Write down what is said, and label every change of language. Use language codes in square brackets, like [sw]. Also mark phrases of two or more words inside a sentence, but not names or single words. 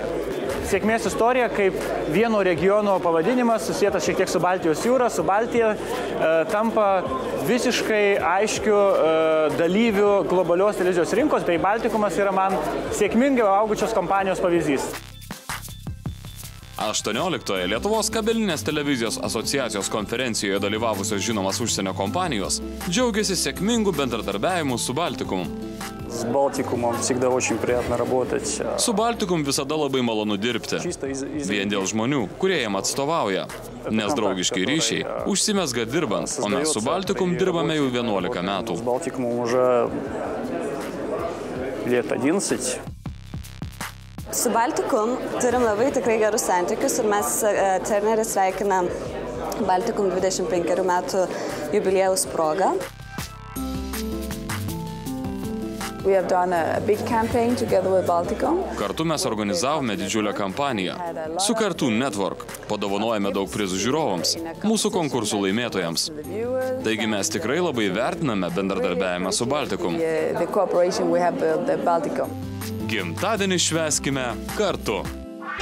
[lt] Sėkmės istorija kaip vieno regiono pavadinimas, susijęs šiek tiek su Baltijos jūra, su Baltija, tampa visiškai aiškiu dalyvių globalios televizijos rinkos, bei Baltikumas yra man sėkmingai augučios kompanijos pavyzdys. 18-oje Lietuvos kabelinės televizijos asociacijos konferencijoje dalyvavusios žinomas užsienio kompanijos džiaugiasi sėkmingu bendradarbiavimu su Baltikumu. [ru] С Балтикумом всегда очень приятно работать. [lt] Su Baltikum visada labai malonu dirbti. Vien dėl žmonių, kurie jam atstovauja. Nes draugiški ryšiai užsimezga dirbant, o mes su Baltikum dirbame jau 11 metų. [ru] С Балтикумом уже лет 11. [lt] Su Baltikum turim labai tikrai gerus santykius ir mes Turnerį sveikinam Baltikum 25 metų jubiliejaus progą. [en] We have done a big campaign together with Baltikum. [lt] Kartu mes organizavome didžiulę kampaniją su Cartoon Network. Padovanojame daug prizų žiūrovams, mūsų konkursų laimėtojams. Taigi mes tikrai labai vertiname bendradarbiavimą su Baltikum. [en] The cooperation we have with Baltikum. [lt] Gimtadienį švęskime kartu.